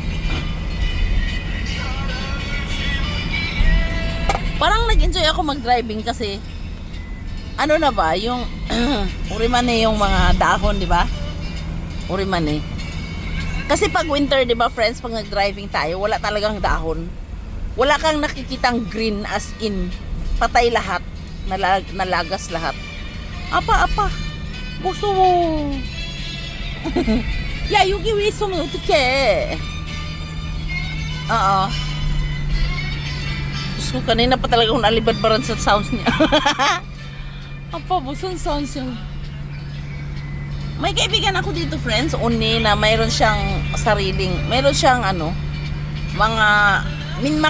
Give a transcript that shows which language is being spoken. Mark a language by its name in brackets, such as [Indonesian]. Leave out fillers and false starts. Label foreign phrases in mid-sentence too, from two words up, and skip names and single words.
[Filipino] Parang nag-enjoy ako mag-driving kasi ano na ba, yung urimane yung mga dahon, di ba? Urimane. Kasi pag winter, di ba, friends, pag nag-driving tayo, wala talagang dahon. Wala kang nakikitang green [English] as in [Filipino] patay lahat, nalagas lahat. Apa. Gusto mo. [Korean] 야, 여기 왜 있으면 어떡해? [Filipino] Oo. So, kanina pa talaga akong nalibadbaran sa sounds niya. Apa, buson sounds yung... May kaibigan ako dito, friends, Uni, na mayroon siyang mga minmak.